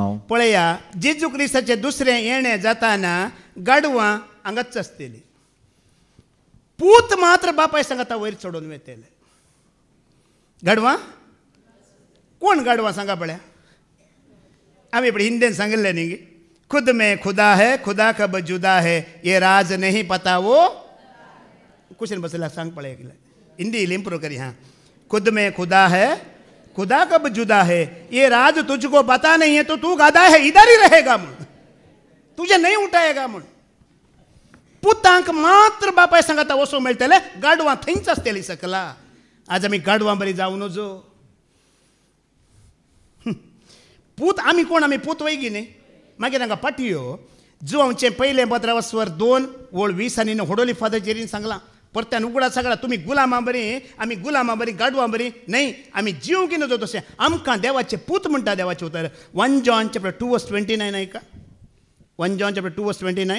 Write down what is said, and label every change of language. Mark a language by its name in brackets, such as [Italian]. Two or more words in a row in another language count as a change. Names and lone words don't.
[Konkani] पळया जेजू क्रिस्ताचे दुसरें येणें जाताना गाडवां हांगाच आसतलीं. पूत मात्र बापाय सांगता वयर चडोवन वेतले. गाडवां कोण गाडवां सांगा पळया. आमी पळय हिंदीन सांगिल्लें न्ही, [Hindi] खुद में खुदा है, खुदा कब जुदा है, ये राज नहीं पता वो. [Konkani] क्वेश्चन बसला सांग पळय हिंदी इम्प्रूव करी. [Hindi] हाँ, खुद में खुदा है, खुदा कब जुदा है, ये राज तुझको पता नहीं है, तो तू गादा है इधर ही रहेगा म्हण, तुझे नहीं उठाएगा म्हण. [Konkani] पुतांक मात्र बापाय सांगता वसो मेळटले. गाडवां थंयच आसतलीं सकला. आज आमी गाडवां बरी जावं नजो पूत आमी कोण आमी पूत वैगी न्ही मागीर हांगा पाटयो जो आमचें पयलें 15:2 आनी होडोली फादरचेरीन सांगलां परत्यान उगडा सगळा तुमी गुलामां बरी आमी गुलामां बरी गाडवां बरी न्हय आमी जीव की नजो तशें आमकां देवाचें पूत म्हणटा देवाचें उतर 1 John 2:29 ऐका 1 John 2:29